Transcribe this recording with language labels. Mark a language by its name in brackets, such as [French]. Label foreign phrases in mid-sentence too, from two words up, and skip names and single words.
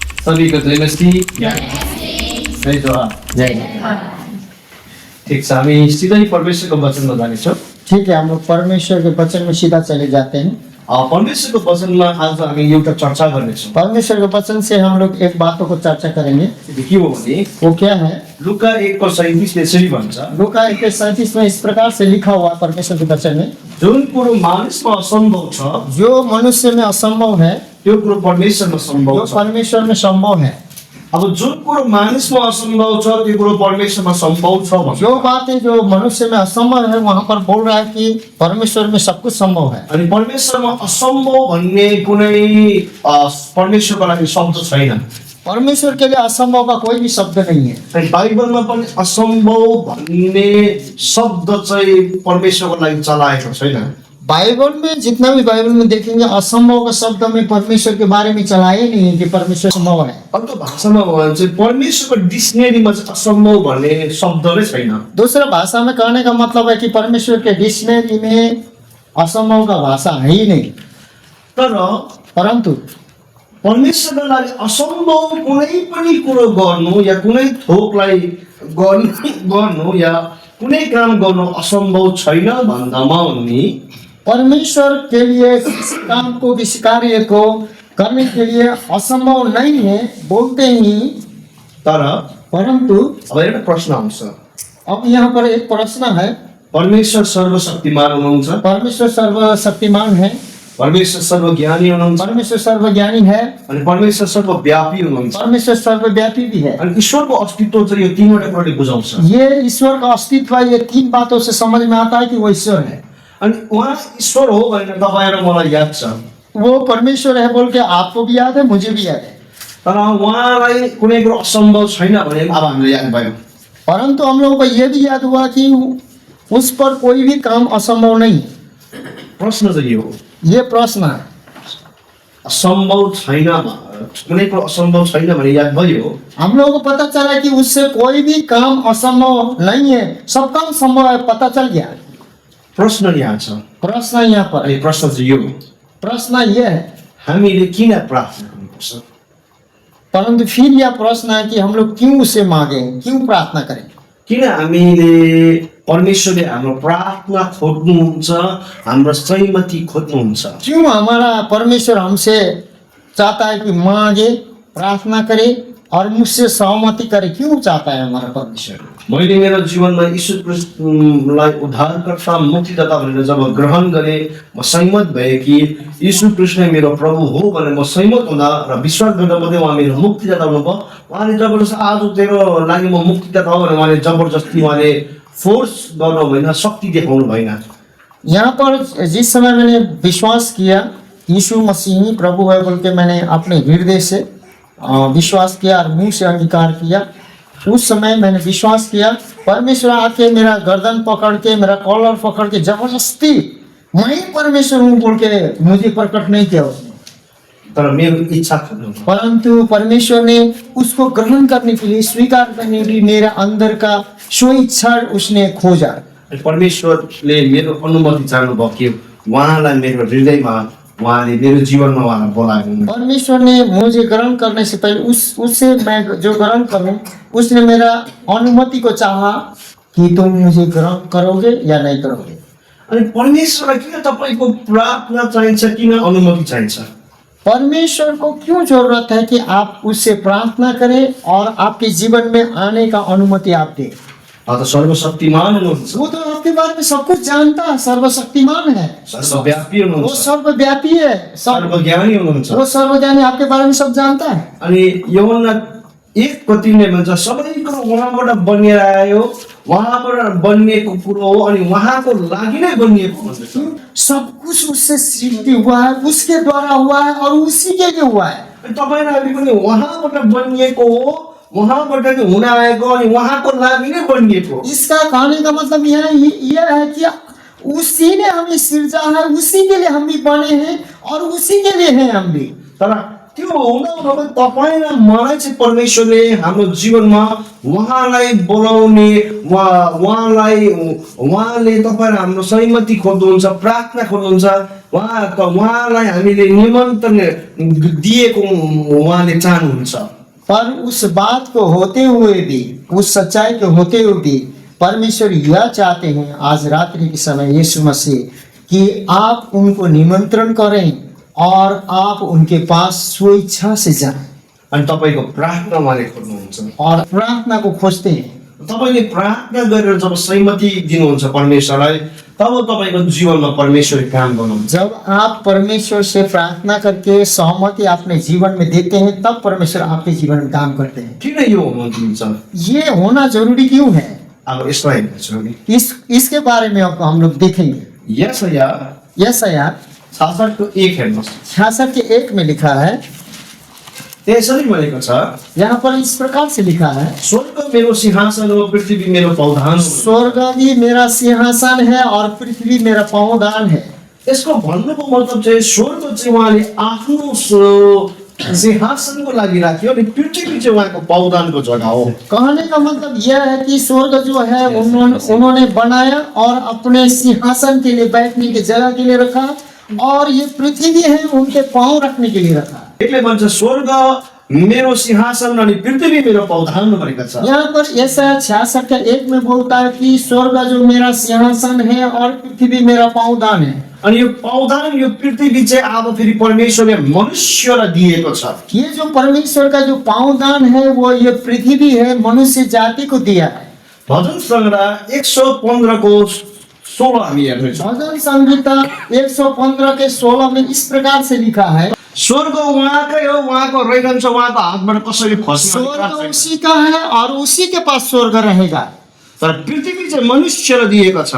[Hindi] सभी को जय मसीह। जय जवान। जय। [Nepali] ठिक छ, हामी सिधै परमेश्वरको वचनमा जानेछौँ। [Hindi] ठीक है, हम लोग परमेश्वर के वचन में सीधा चले जाते हैं। [Nepali] परमेश्वरको वचनमा आज हामी एउटा चर्चा गर्नेछौँ। [Hindi] परमेश्वर के वचन से हम लोग एक बातों को चर्चा करेंगे। [Nepali] के हो भने [Hindi] वो क्या है? [Nepali] लुका 1:37 यसरी भन्छ, [Hindi] लूका 1:37 में इस प्रकार से लिखा हुआ परमेश्वर के वचन में, [Nepali] जुन कुरो मानिसमा असम्भव छ [Hindi] जो मनुष्य में असंभव है [Nepali] त्यो कुरो परमेश्वरमा सम्भव [Hindi] जो [Nepali] छ। [Hindi] परमेश्वर में संभव है। [Nepali] अब जुन कुरो मानिसमा असम्भव छ त्यो कुरो परमेश्वरमा सम्भव छ भन्छ। [Hindi] जो बातें जो मनुष्य में असंभव है वहाँ पर बोल रहा है कि परमेश्वर में सब कुछ संभव है। [Nepali] अनि परमेश्वरमा असम्भव भन्ने कुनै परमेश्वरको लागि शब्द छैन। [Hindi] परमेश्वर के लिए असंभव का कोई भी शब्द नहीं है। [Nepali] अनि बाइबलमा पनि असम्भव भन्ने शब्द चाहिँ परमेश्वरको लागि चलाएको छैन। [Hindi] बाइबल में जितना भी बाइबल में देखेंगे असंभव का शब्द में परमेश्वर के बारे में चलाए नहीं है कि परमेश्वर संभव है। [Nepali] अर्को भाषामा हो भने चाहिँ परमेश्वरको डिक्सनरीमा चाहिँ असम्भव भन्ने शब्द नै छैन। [Hindi] दूसरा भाषा में कहने का मतलब है कि परमेश्वर के डिक्शनरी में असंभव का भाषा है ही नहीं। [Nepali] तर [Hindi] परंतु [Nepali] परमेश्वरको लागि असम्भव कुनै पनि कुरो गर्नु या कुनै थोकलाई गर्नु या कुनै काम गर्नु असम्भव छैन भन्दामा उनी [Hindi] परमेश्वर के लिए इस काम को इस कार्य को करने के लिए असंभव नहीं है बोलते ही, [Nepali] तर [Hindi] परंतु [Nepali] अब एउटा प्रश्न आउँछ, [Hindi] अब यहाँ पर एक प्रश्न है। [Nepali] परमेश्वर सर्वशक्तिमान हुनुहुन्छ, [Hindi] परमेश्वर सर्वशक्तिमान है, [Nepali] परमेश्वर सर्वज्ञानी हुनुहुन्छ, [Hindi] परमेश्वर सर्वज्ञानी है, [Nepali] अनि परमेश्वर सर्वव्यापी हुनुहुन्छ। [Hindi] परमेश्वर सर्वव्यापी भी है। [Nepali] अनि ईश्वरको अस्तित्व चाहिँ यो तीनवटा कुराले बुझाउँछ। [Hindi] ये ईश्वर का अस्तित्व ये तीन बातों से समझ में आता है कि वो ईश्वर है। [Nepali] अनि उहाँ ईश्वर हो भनेर तपाईँ र मलाई याद छ, [Hindi] वो परमेश्वर है बोल के आपको भी याद है, मुझे भी याद है। [Nepali] तर उहाँलाई कुनै कुरो असम्भव छैन भने अब हामीलाई याद भयो। [Hindi] परंतु हम लोगों को ये भी याद हुआ कि उस पर कोई भी काम असंभव नहीं। [Nepali] प्रश्न चाहिँ यो हो, [Hindi] ये प्रश्न है। [Nepali] असम्भव छैन, कुनै कुरो असम्भव छैन भने याद भयो। [Hindi] हम लोगों को पता चला कि उससे कोई भी काम असंभव नहीं है, सब काम संभव है, पता चल गया। [Nepali] प्रश्न यहाँ छ, [Hindi] प्रश्न यहाँ पर, [Nepali] अनि प्रश्न चाहिँ यो, [Hindi] प्रश्न ये है, [Nepali] हामीले किन प्रार्थना गर्नुपर्छ? [Hindi] परंतु फिर यह प्रश्न है कि हम लोग क्यों उसे मांगे, क्यों प्रार्थना करें? [Nepali] किन हामीले परमेश्वरले हाम्रो प्रार्थना खोज्नुहुन्छ, हाम्रो सहमति खोज्नुहुन्छ? [Hindi] क्यों हमारा परमेश्वर हमसे चाहता है कि मांगे, प्रार्थना करे और मुझसे सहमति करे? क्यों चाहता है हमारा परमेश्वर? [Nepali] मैले मेरो जीवनमा यीशु ख्रीष्टलाई उद्धारकर्ता मुक्तिदाता भनेर जब ग्रहण गरेँ, म सहमत भएँ कि यीशु कृष्ण मेरो प्रभु हो भनेर म सहमत हुँदा र विश्वास गर्दा मात्रै उहाँ मेरो मुक्तिदाता हुनुभयो। उहाँले जबरजस्ती आज तेरो लागि म मुक्तिदाता हो भनेर उहाँले जबरजस्ती उहाँले फोर्स गर्नु भएन, शक्ति देखाउनु भएन। [Hindi] यहाँ पर जिस समय मैंने विश्वास किया यीशु मसीह ही प्रभु है बोल के मैंने अपने हृदय से विश्वास किया और मुंह से अंगीकार किया, उस समय मैंने विश्वास किया। परमेश्वर आके मेरा गर्दन पकड़ के, मेरा कॉलर पकड़ के जबरदस्ती मैं ही परमेश्वर हूँ बोल के मुझे प्रकट नहीं किया उसने, [Nepali] तर मेरो इच्छा खोज्नु, [Hindi] परंतु परमेश्वर ने उसको ग्रहण करने के लिए, स्वीकार करने के लिए मेरा अंदर का स्व इच्छा उसने खोजा। [Nepali] परमेश्वरले मेरो अनुमति चाहनुभयो कि उहाँलाई मेरो हृदयमा, उहाँले मेरो जीवनमा उहाँलाई बोलाउनु। [Hindi] परमेश्वर ने मुझे ग्रहण करने से पहले उससे मैं जो ग्रहण करूं, उसने मेरा अनुमति को चाहा कि तुम मुझे ग्रहण करोगे या नहीं करोगे। [Nepali] अनि परमेश्वरलाई किन तपाईको प्रार्थना चाहिन्छ, किन अनुमति चाहिन्छ? [Hindi] परमेश्वर को क्यों जरूरत है कि आप उससे प्रार्थना करें और आपके जीवन में आने का अनुमति आप दें? [Nepali] त सर्वशक्तिमान हुनुहुन्छ, [Hindi] वो तो आपके बारे में सब कुछ जानता है, सर्वशक्तिमान है, [Nepali] सर्वव्यापी [Hindi] वो [Nepali] हुनुहुन्छ, [Hindi] सर्वव्यापी है, [Nepali] सर्वज्ञानी हुनुहुन्छ। [Hindi] वो सर्वज्ञानी आपके बारे में सब जानता है। [Nepali] अनि यूहन्ना 1:3 भन्छ, सबै कुरो उहाँबाट बनिएर आयो, उहाँबाट बनिएको कुरो हो अनि उहाँको लागि नै बनिएको भन्छ। [Hindi] सब कुछ उससे सृष्टि हुआ है, उसके द्वारा हुआ है और उसी के लिए हुआ है। [Nepali] अनि तपाईलाई पनि उहाँबाट बनिएको हो, उहाँबाट नै हुन आएको अनि उहाँको लागि नै बनिएको। [Hindi] इसका कहने का मतलब यह है कि उसी ने हमें सृजा है, उसी के लिए हम भी बने हैं और उसी के लिए हैं हम भी। [Nepali] तर त्यो हुँदा तपाईँ र मलाई चाहिँ परमेश्वरले हाम्रो जीवनमा उहाँलाई बोलाउने, उहाँले तपाईँ र हाम्रो सहमति खोज्नुहुन्छ, प्रार्थना खोज्नुहुन्छ, उहाँलाई हामीले निमन्त्रण दिएको उहाँले चाहनुहुन्छ। [Hindi] पर उस बात को होते हुए भी, उस सच्चाई के होते हुए भी परमेश्वर यह चाहते हैं आज रात्रि के समय यीशु मसीह कि आप उनको निमंत्रण करें और आप उनके पास स्वेच्छा से जाएं [Nepali] अनि तपाईँको प्रार्थना उहाँले खोज्नुहुन्छ। [Hindi] और प्रार्थना को खोजते हैं। [Nepali] तपाईँले प्रार्थना गरेर जब सहमति दिनुहुन्छ परमेश्वरलाई, तब तपाईँको जीवनमा परमेश्वरले काम गर्नुहुन्छ। [Hindi] जब आप परमेश्वर से प्रार्थना करके सहमति अपने जीवन में देते हैं तब परमेश्वर आपके जीवन में काम करते हैं। [Nepali] किन यो हुनुहुन्छ? [Hindi] ये होना जरूरी क्यों है? [Nepali] अब यसलाई हेर्नुहोस् नि। [Hindi] इसके बारे में अब हम लोग देखेंगे। [Nepali] यशाया [Hindi] यशाया [Nepali] 66:1 हेर्नुहोस्। [Hindi] 66 के 1 में लिखा है, [Nepali] त्यसरी भनेको छ, [Hindi] यहाँ पर इस प्रकार से लिखा है, [Nepali] स्वर्ग मेरो सिंहासन हो, पृथ्वी मेरो पौधान हो। [Hindi] स्वर्ग भी मेरा सिंहासन है और पृथ्वी मेरा पावदान है। [Nepali] यसको भन्नुको मतलब चाहिँ स्वर्ग चाहिँ उहाँले आफ्नो सिंहासनको लागि राख्यो अनि पृथ्वी चाहिँ उहाँको पौधानको जग्गा हो। [Hindi] कहने का मतलब यह है कि स्वर्ग जो है उन्होंने बनाया और अपने सिंहासन के लिए, बैठने की जगह के लिए रखा, और ये पृथ्वी है उनके पांव रखने के लिए रखा। [Nepali] यसले भन्छ स्वर्ग मेरो सिंहासन अनि पृथ्वी मेरो पौधान भनेको छ। [Hindi] यहाँ पर यशाया 66 के 1 में बोलता है कि स्वर्ग जो मेरा सिंहासन है और पृथ्वी मेरा पावदान है। [Nepali] अनि यो पौधान, यो पृथ्वी चाहिँ अब फेरि परमेश्वरले मनुष्यलाई दिएको छ। [Hindi] ये जो परमेश्वर का जो पावदान है वो ये पृथ्वी है, मनुष्य जाति को दिया है। [Nepali] भजन संग्रह 115:16 हामी हेर्नेछौँ। [Hindi] भजन संहिता 115 के 16 में इस प्रकार से लिखा है, [Nepali] स्वर्ग उहाँकै हो, उहाँको रहन्छ, उहाँको हातबाट कसैले खस्ने [Hindi] स्वर्ग [Nepali] अधिकार छैन। [Hindi] उसी का है और उसी के पास स्वर्ग रहेगा। [Nepali] तर पृथ्वी चाहिँ मनुष्यलाई दिएको छ।